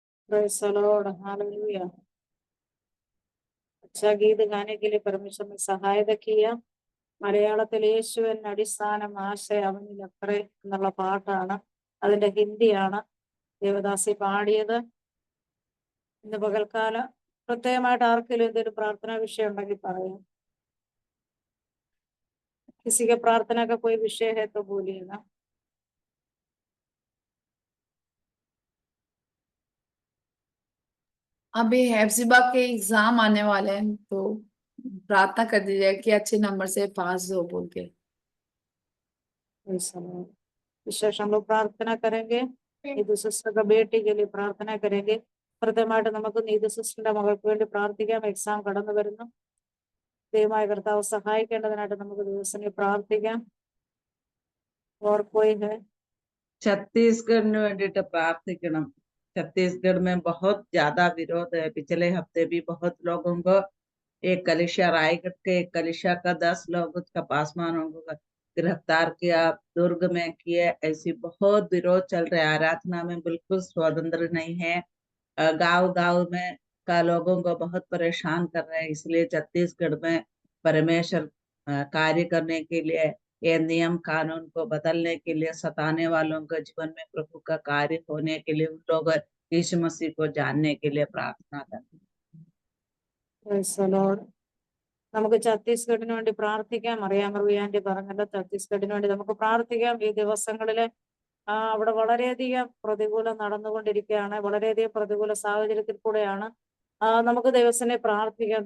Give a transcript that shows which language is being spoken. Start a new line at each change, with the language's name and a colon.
English: Praise the Lord, hallelujah.
Hindi: अच्छा गीत गाने के लिए परमेश्वर ने सहायता किया
Malayalam: മലയാളത്തിൽ യേശുവിൻ അടിസ്ഥാനം ആശയ അവനിൽ അത്രേ എന്നുള്ള പാട്ടാണ്. അതിന്റെ ഹിന്ദിയാണ് ദേവദാസി പാടിയത്. ഇന്ന് പകൽക്കാലം പ്രത്യേകമായിട്ട് ആർക്കെങ്കിലും എന്തെങ്കിലും പ്രാർത്ഥനാ വിഷയം ഉണ്ടെങ്കിൽ പറയാം.
Hindi: किसी के प्रार्थना का कोई विषय है तो बोलिएगा. अभी हेप्सिबा के एग्जाम आने वाले हैं तो प्रार्थना कर दीजिए कि अच्छे नंबर से पास हो बोल के। विशेष हम लोग प्रार्थना करेंगे. नीतू सिस्टर का बेटी के लिए प्रार्थना करेंगे.
Malayalam: പ്രത്യേകമായിട്ട് നമുക്ക് നീതു സിസ്റ്ററിന്റെ മകൾക്ക് വേണ്ടി പ്രാർത്ഥിക്കാം. എക്സാം കടന്നു വരുന്നു. ദൈവമായ കർത്താവ് സഹായിക്കേണ്ടതിനായിട്ട് നമുക്ക് ദിവസനെ പ്രാർത്ഥിക്കാം.
Hindi: और कोई है?
Malayalam: छत्तीसगढ़ വേണ്ടിയിട്ട് പ്രാർത്ഥിക്കണം.
Hindi: छत्तीसगढ़ में बहुत ज्यादा विरोध है. पिछले हफ्ते भी बहुत लोगों को एक कलिशा रायगढ़ के एक कलिशा का 10 लोग उसका पासवानों को गिरफ्तार किया, दुर्ग में किए. ऐसी बहुत विरोध चल रहा है. आराधना में बिल्कुल स्वतंत्र नहीं है. गांव में का लोगों को बहुत परेशान कर रहे हैं. इसलिए छत्तीसगढ़ में परमेश्वर कार्य करने के लिए ये नियम कानून को बदलने के लिए सताने वालों के जीवन में प्रभु का कार्य होने के लिए उन लोग यीशु मसीह को जानने के लिए प्रार्थना करते हैं.
English: Praise the Lord.
Malayalam: നമുക്ക് ഛത്തീസ്ഗഡിന് വേണ്ടി പ്രാർത്ഥിക്കാം. അറിയാമറിയാൻ്റെ പറഞ്ഞല്ലോ, ഛത്തീസ്ഗഡിന് വേണ്ടി നമുക്ക് പ്രാർത്ഥിക്കാം. ഈ ദിവസങ്ങളില് അവിടെ വളരെയധികം പ്രതികൂലം നടന്നുകൊണ്ടിരിക്കുകയാണ്. വളരെയധികം പ്രതികൂല സാഹചര്യത്തിൽ കൂടെയാണ്. നമുക്ക് ദൈവത്തിനെ പ്രാർത്ഥിക്കാം.